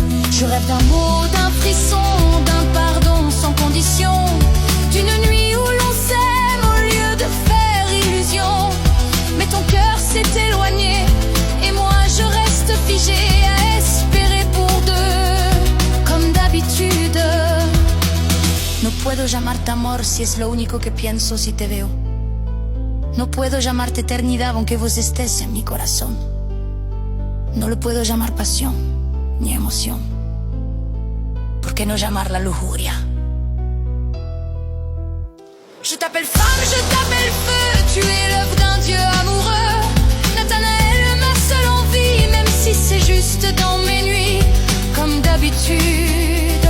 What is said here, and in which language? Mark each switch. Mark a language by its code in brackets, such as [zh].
[fr] Je rêve d'un mot, d'un frisson, d'un pardon sans condition, d'une nuit où l'on s'aime au lieu de faire illusion. Mais ton cœur s'est éloigné, et moi je reste figée à espérer pour deux, comme d'habitude. [es] No puedo llamarte amor si es lo único que pienso si te veo. No puedo llamarte eternidad aunque vos estés en mi corazón. No le puedo llamar pasión ni emoción. ¿Por qué no llamarla lujuria? [fr] Je t'appelle femme, je t'appelle feu, tu es l'œuvre d'un Dieu amoureux. Nathanaël, ma seule envie, même si c'est juste dans mes nuits, comme d'habitude.